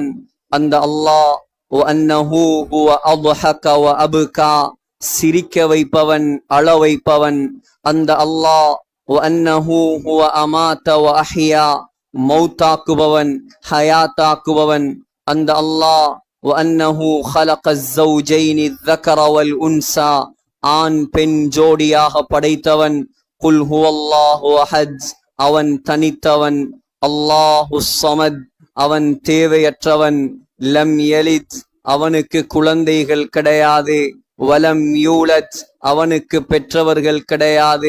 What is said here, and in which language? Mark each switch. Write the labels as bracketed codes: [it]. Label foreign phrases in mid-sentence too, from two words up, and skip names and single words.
[ar] அந்த அல்லாஹ் وأنه هو أضحك وأبكى, [ta] சிரிக்க வைப்பவன் அழ வைப்பவன். [ar] அந்த அல்லாஹ் وأنه هو أمات وأحيا, [ta] மௌத்தாக்குபவன் ஹயாத்தாக்குபவன். [ar] அந்த அல்லாஹ் وأنه خلق الزوجين الذكر والأنثى, [ta] ஆண் பெண் ஜோடியாக படைத்தவன். [ar] قل هو الله أحد, [ta] அவன் தனித்தவன். [ar] الله الصمد, [ta] அவன் தேவையற்றவன். [ar] لم يلد, [ta] அவனுக்கு குழந்தைகள் கிடையாது. [ar] ولم يولد, [ta] அவனுக்கு பெற்றவர்கள் கிடையாது.